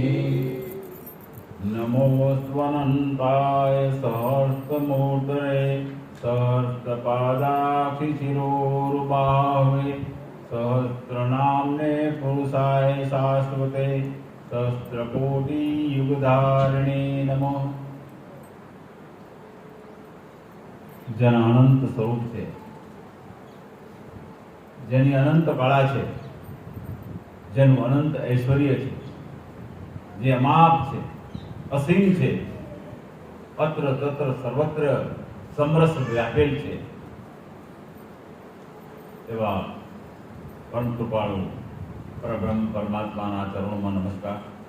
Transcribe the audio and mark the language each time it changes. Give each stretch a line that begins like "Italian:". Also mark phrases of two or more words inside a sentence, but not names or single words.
Sanskrit: नमो स्वनन्ताय सहस्रमूर्धने सहस्रपादाक्षिशिरोरुबाहवे सहस्रनाम्ने पुरुषाय शाश्वते सहस्रकोटियुगधारिणे नमः.
Gujarati: જેના અનંત સ્વરૂપ છે, જેની અનંત કળા છે, જેનું અનંત ઐશ્વર્ય છે, જે અમાપ છે, અસીમ છે, અત્ર તત્ર સર્વત્ર સમરસ વ્યાપેલ છે, એવા પરમ કૃપાળુ પરબ્રહ્મ પરમાત્માના ચરણોમાં નમસ્કાર.